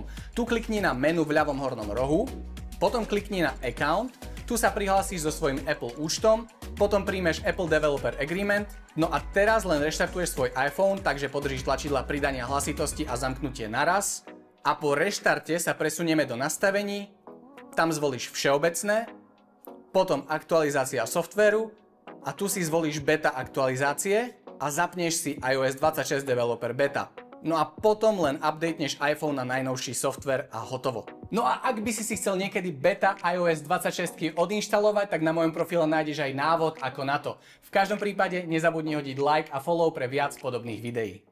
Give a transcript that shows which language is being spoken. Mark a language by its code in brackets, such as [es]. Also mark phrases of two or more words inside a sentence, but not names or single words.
[sk] Tu klikni na menu v ľavom hornom rohu, potom klikni na Account, tu sa prihlásiš so svojím Apple účtom, potom príjmeš Apple Developer Agreement, no a teraz len reštartuješ svoj iPhone, takže podržíš tlačidla pridania hlasitosti a zamknutie naraz a po reštarte sa presunieme do nastavení, tam zvolíš Všeobecné, potom aktualizácia softvéru a tu si zvolíš beta aktualizácie a zapneš si iOS 26 Developer Beta. No a potom len updateneš iPhone na najnovší software a hotovo. No a ak by si chcel niekedy beta iOS 26 odinštalovať, tak na mojom profile nájdeš aj návod ako na to. V každom prípade nezabudni hodiť like a follow pre viac podobných videí.